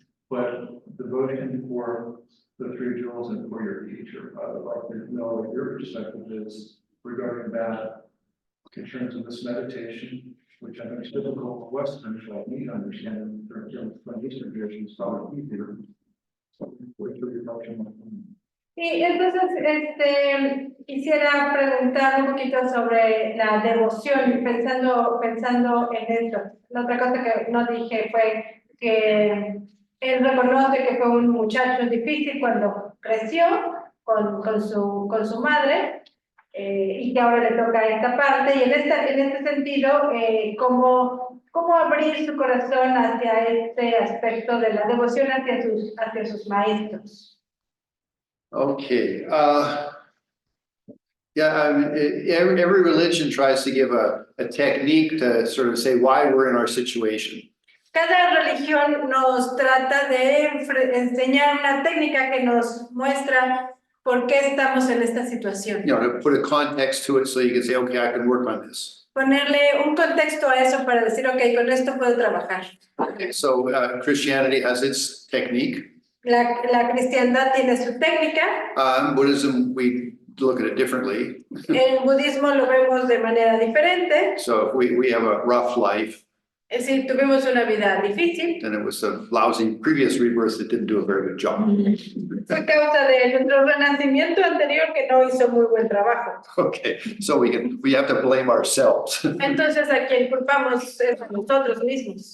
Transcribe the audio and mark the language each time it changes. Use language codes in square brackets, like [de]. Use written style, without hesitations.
[en] But devotion for the three jewels and for your teacher, I would like to know what your perspective is regarding that in terms of this meditation, which I think is difficult for Westerners like me to understand. From Eastern traditions, it's probably easier. So, what's your reflection on that? [es] Y entonces, quisiera preguntar un poquito sobre la devoción, pensando en esto. La otra cosa que no dije fue que él reconoce que fue un muchacho difícil cuando creció con su madre, y que ahora le toca esta parte, y en este sentido, cómo abrir su corazón hacia este aspecto de la devoción hacia sus maestros. [en] Okay, yeah, I mean, every religion tries to give a technique to sort of say why we're in our situation. [es] Cada religión nos trata de enseñar una técnica que nos muestra por qué estamos en esta situación. [en] You know, to put a context to it so you can say, okay, I can work on this. [es] Ponerle un contexto a eso para decir, ok, con esto puedo trabajar. [en] Okay, so Christianity has its technique. [es] La cristiandad tiene su técnica, [en] Buddhism, we look at it differently. [es] el budismo lo vemos de manera diferente. [en] So if we have a rough life, [es] Es decir, tuvimos una vida difícil. [en] then it was a lousy previous rebirth that didn't do a very good job. [es] Fue causa de nuestro renacimiento anterior que no hizo muy buen trabajo. [en] Okay, so we have to blame ourselves. [es] Entonces, a quien culpamos es a nosotros mismos.